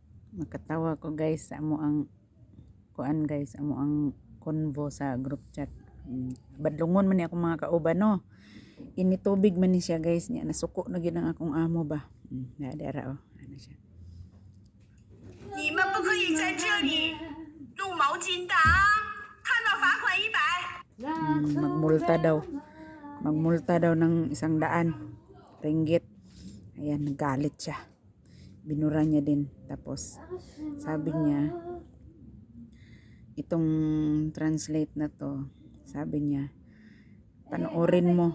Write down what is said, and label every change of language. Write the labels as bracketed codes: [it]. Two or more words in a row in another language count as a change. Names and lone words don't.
[ceb] Makatawa ko guys sa amo ang kuan guys, amo ang convo sa group chat. Badlungon man ni ako mga kauban no. Initubig man ni siya guys niya, nasuko na gyud ang akong amo ba. Dara oh. Ano siya? [zh] 你们不可以在这里弄毛巾的啊！看到罚款100。 [tl] Magmulta daw. Magmulta daw ng 100 ringgit. Ayan, nagalit siya. Binura niya din. Tapos, sabi niya, itong translate na to, sabi niya, panoorin mo.